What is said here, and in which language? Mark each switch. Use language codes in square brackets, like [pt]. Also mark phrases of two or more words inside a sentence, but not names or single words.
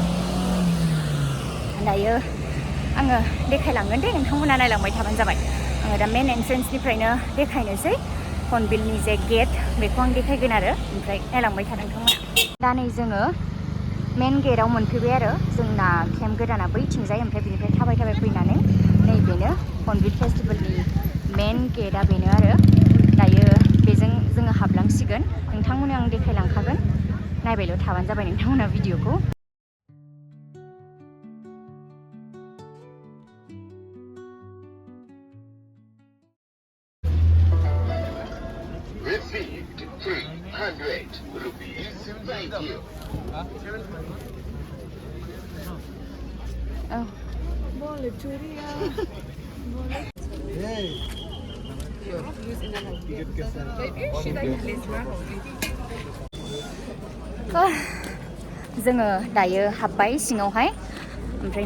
[brx] दायो आङो देखायलांगोन दे नोंथांमोना नायलांबाय थाबानो जाबाय आङो दा मेन एन्ट्रेन्सनिफ्रायनो देखायनोसै हर्नबिलनि जे गेट बेखौ आं देखायगोन आरो ओमफ्राय नायलांबाय था नोंथांमोना दा नै जोङो मेन गेटआव मोनफैबाय आरो जोंना केम्प गोदाना बैथिंजाय ओमफ्राय बिनिफ्राय थाबाय थाबाय फैनानै नैबेनो हर्नबिल फेस्टिभेलनि मेन गेटआ बेनो आरो दायो बेजों जोङो हाबलांसिगोन नोंथांमोननो आं देखायलांखागोन नायबायल' थाबानो जाबाय नोंथांमोना भिडिअखौ [en] Received 300 rupees. Thank you. Oh. [ms] Boleh curi ya. Boleh. Hey. [brx] जोङो दायो हाबबाय सिङावहाय ओमफ्राय